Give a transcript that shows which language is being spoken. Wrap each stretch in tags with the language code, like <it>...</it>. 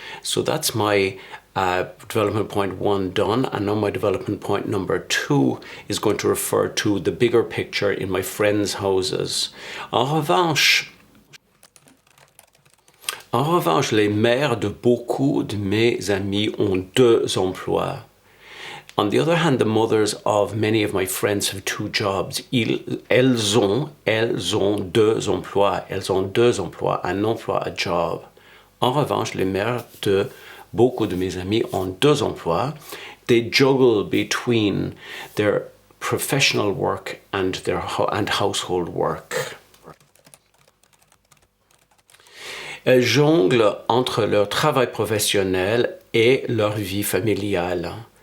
<en>So that's my development point 1 done, and now my development point number 2 is going to refer to the bigger picture in my friends' houses.</en> <fr>En revanche, les mères de beaucoup de mes amis ont 2 emplois.</fr> <en>On the other hand, the mothers of many of my friends have 2 jobs.</en> <fr>Elles ont 2 emplois. Un emploi,</fr> <en>a job.</en> <fr>En revanche, les mères de beaucoup de mes amis ont 2 emplois.</fr> <en>They juggle between their professional work and household work.</en> <fr>Elles jonglent entre leur travail professionnel et leur vie familiale.</fr>